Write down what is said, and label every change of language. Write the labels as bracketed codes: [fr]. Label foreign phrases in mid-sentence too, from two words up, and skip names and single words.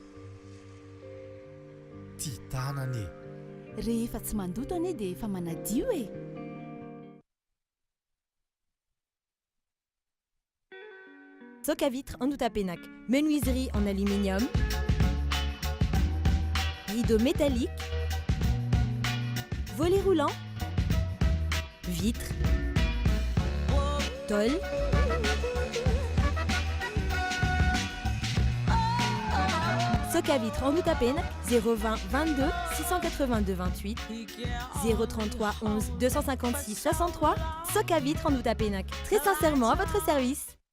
[mg] Titanane. Rehefa tsy mandoto ane dia efa manadio e. [fr] Soca Vitre en Outapenac, menuiserie en aluminium, rideaux métalliques, volets roulants, vitres, tôle, Soca Vitre en Outapenac, 020 22 682 28, 033 11 256 63, Soca Vitre en Outapenac, très sincèrement à votre service.